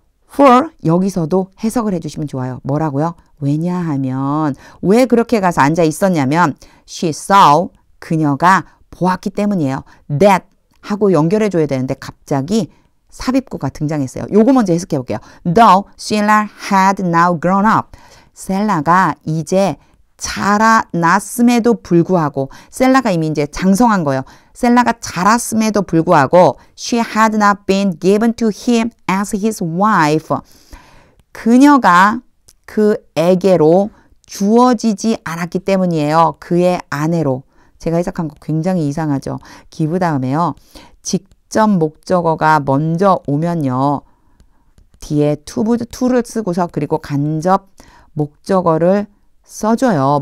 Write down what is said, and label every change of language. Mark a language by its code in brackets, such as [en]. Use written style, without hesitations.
[ko] for 여기서도 해석을 해주시면 좋아요. 뭐라고요? 왜냐하면 왜 그렇게 가서 앉아 있었냐면 [en] she saw [ko] 그녀가 보았기 때문이에요. that 하고 연결해줘야 되는데 갑자기 삽입구가 등장했어요. 요거 먼저 해석해 볼게요. [en] Though Sheila had now grown up. [ko] 셀라가 이제 자라났음에도 불구하고 셀라가 이미 이제 장성한 거예요. 셀라가 자랐음에도 불구하고 [en] she had not been given to him as his wife. [ko] 그녀가 그에게로 주어지지 않았기 때문이에요. 그의 아내로. 제가 해석한 거 굉장히 이상하죠. give 다음에요. 직접 목적어가 먼저 오면요. 뒤에 to를 쓰고서 그리고 간접 목적어를 써줘요.